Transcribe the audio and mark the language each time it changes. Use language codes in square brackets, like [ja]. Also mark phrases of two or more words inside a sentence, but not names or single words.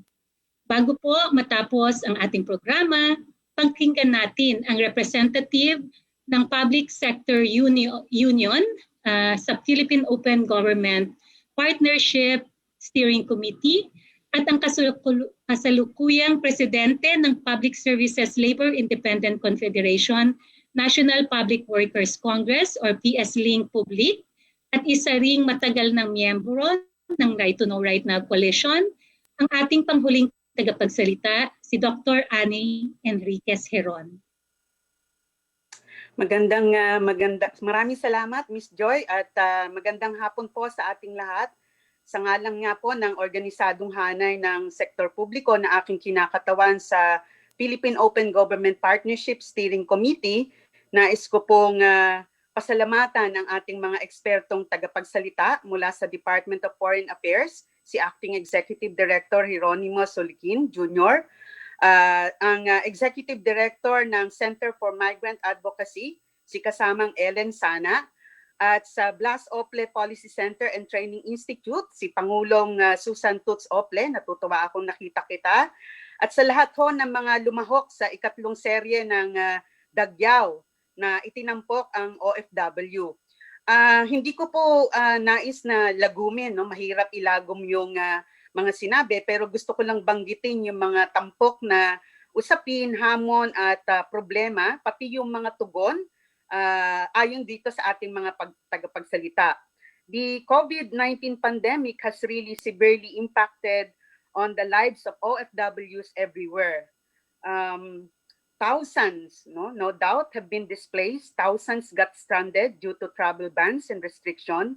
[tl] Bago po matapos ang ating programa, pakinggan natin ang representative ng Public Sector Union sa Philippine Open Government Partnership Steering Committee at ang kasalukuyang presidente ng Public Services Labor Independent Confederation, National Public Workers Congress or PS-Link Public at isa ring matagal ng miyembro ng Right to Know Right Now Coalition, ang ating panghuling tagapagsalita, si Dr. Annie Enriquez Heron. Maraming salamat Ms. Joy at magandang hapon po sa ating lahat. Sa ngalan nga po ng organisadong hanay ng sektor publiko na aking kinakatawan sa Philippine Open Government Partnership Steering Committee, nais ko pong pasalamatan ang ating mga ekspertong tagapagsalita mula sa Department of Foreign Affairs, si [en] Acting Executive [tl] Director Hieronimo Solikin Jr., ang [en] Executive Director [tl] ng Center for Migrant Advocacy, si kasamang Ellen Sana, at sa Blas Ople Policy Center and Training Institute, si Pangulong Susan Toots Ople, natutuwa akong nakita kita, at sa lahat ho ng mga lumahok sa ikatlong serye ng Dagyaw na itinampok ang OFW. Hindi ko po nais na lagumin, no? Mahirap ilagom yung mga sinabi, pero gusto ko lang banggitin yung mga tampok na usapin, hamon at problema, pati yung mga tugon ayon dito sa ating mga tagapagsalita. [en] The COVID-19 pandemic has really severely impacted on the lives of OFWs everywhere. Thousands, no doubt, have been displaced. Thousands got stranded due to travel bans and restriction.